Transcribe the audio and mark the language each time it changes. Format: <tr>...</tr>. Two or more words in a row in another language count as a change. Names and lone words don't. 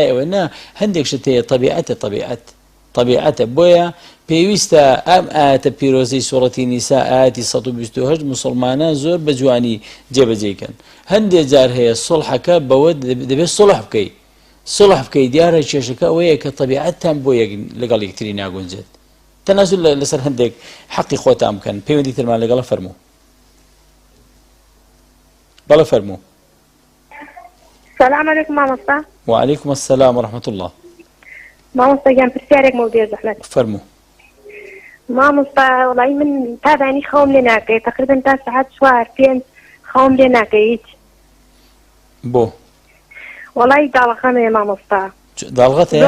<ckb>ئەوە نا هەندێک شت هەیە طەبیعەتە بۆیە پێویستە ئەم ئاەتە پیرۆزەی سوڕەتی نیسا ئاەتی 128 موسڵمانان زۆر بە جوانی جێبەجێکەن هەندێک جار هەیە سڵحەکە بەوە دەبێت سڵح بکەیت صلح بکەی دیارە کێشەکە ئەوەیە کە طەبیعەتتان بۆ لەگەڵ یەکتری ناگونجێت تەنازل لەسەر هەندێک حەقی خۆتان بکەن پەیوەندی ترمان لەگەڵە فەرموو بەڵێ فەرموو</ckb> <ar>السلام عليكم مامۆستا وعليكم السلام ورحمة الله</ar> <ckb>مامۆستا گیان پرسیارێکمە بێ زەحمەت فەرموو مامۆستا وەڵی من تادانی خەوم لێ ناکەی تقریبا تا سەعات 4-5 خەوم لێ ناکەیت بۆ وەڵی داڵەخەمەیە مامۆستا داڵغەت هەیە</ckb>